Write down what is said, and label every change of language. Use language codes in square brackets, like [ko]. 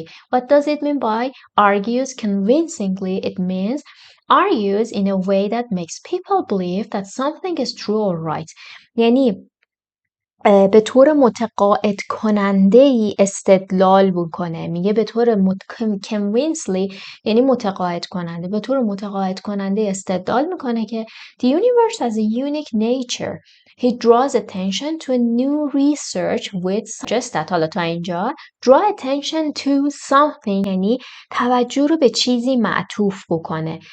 [en] What does it mean by argues convincingly? It means argues in a way that makes people believe that something is true or right. [fa] یعنی به طور متقاعد کننده ای استدلال بکنه. میگه به طور convincingly یعنی متقاعد کننده، به طور متقاعد کننده استدلال میکنه که [en] the universe has a unique nature. He draws attention to a new research which suggests that [fa] حالا تا اینجا [en] draw attention to something [fa] یعنی توجه رو به چیزی معطوف بکنه.